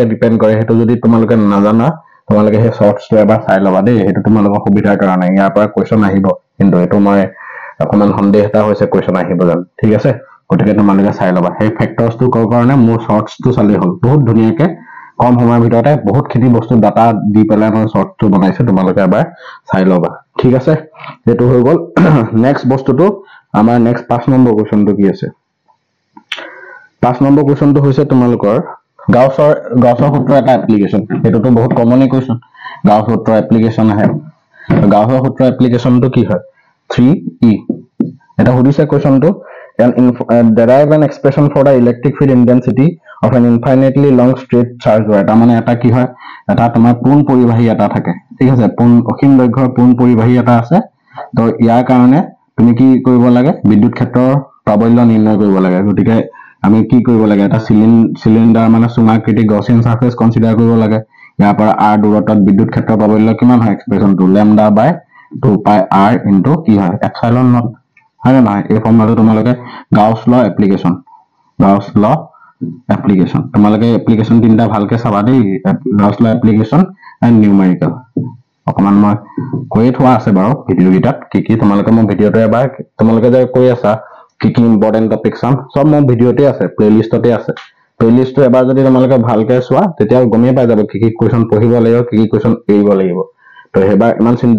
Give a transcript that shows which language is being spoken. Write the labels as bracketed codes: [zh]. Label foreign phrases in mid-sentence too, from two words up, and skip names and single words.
[as] ডিপেন্ড কৰে হেতু যদি তোমালোকে নাজানা তোমালোকে হে শৰ্টছটো এবাৰ চাই লবা দেই হেতু তোমালোকৰ সুবিধাৰ কাৰণে ইয়াৰ পৰা কোৱেশ্চন আহিব কিন্তু এটো মই অকমান সন্দেহ এটা হৈছে কোৱেশ্চন আহিব জান ঠিক আছে গতিকে তোমালোকে চাই লবা সেই ফেক্টৰছটো কৰ কাৰণে মোৰ শৰ্টছটো চালি হল বহুত ধুনিয়াকে কম সময়ৰ ভিতৰতে বহুত খিনি বস্তু ডাটা দি পেলাই মই শৰ্টছটো বনাইছো তোমালোকে এবাৰ চাই লবা ঠিক আছে এটো হৈ গল নেক্সট বস্তুটো আমাৰ নেক্সট 5 নম্বৰ কোৱেশ্চনটো কি আছে 5 নম্বৰ কোৱেশ্চনটো হৈছে তোমালোকৰ গাউছৰ সূত্ৰ এটা এপ্লিকেশন এটোটো বহুত [en] commonly question [as] গাউছৰ সূত্ৰ এপ্লিকেশন আহে গাউছৰ সূত্ৰ এপ্লিকেশনটো কি হয় 3e এটা সুধিছে কোৱেশ্চনটো [en] derive an expression for the electric field intensity of an infinitely long straight charge wire [as] তা মানে এটা কি হয় এটা তোমাৰ পুন পৰিবাহী এটা থাকে ঠিক আছে পুন অসীম দৈৰ্ঘ্যৰ পুন পৰিবাহী এটা আছে তো ইয়াৰ কাৰণে তুমি কি কৰিব লাগে বিদ্যুৎ ক্ষেত্ৰৰ প্ৰাবল্য নিৰ্ণয় কৰিব লাগে গতিকে আমি কি কৰিব লাগে এটা সিলিন্ডাৰ মানে সুমাকৃতি [en] Gaussian surface consider [as] কৰিব লাগে ইয়াৰ পৰা r দূৰত্বত বিদ্যুৎ ক্ষেত্ৰৰ প্ৰাবল্য কিমান হয় এক্সপ্ৰেছনটো [en] lambda by 2 pi r into [as] কি হয় [en] epsilon naught [as] হয় না এই ফৰ্মুলাটো তোমালোকে [en] Gauss law application [as] তোমালোকে এপ্লিকেশন তিনটা ভালকে চাবা দেই [en] Gauss law application and numerical [as] অকমান মই কৈ থোৱা আছে বাৰু ভিডিও গিটাত কি তোমালোকে মই ভিডিওটো এবাৰ তোমালোকে যে কৈ আছা কি [en] important topic [as] সাম সব মই ভিডিওতে আছে প্লেলিষ্টতে আছে প্লেলিষ্টটো এবাৰ যদি তোমালোকে ভালকে চোৱা তেতিয়া গমেই পাই যাব কি কোৱেশ্চন পঢ়িব লাগিব কি কোৱেশ্চন এৰিব লাগিব তো হেবাৰ ইমান চিন্তা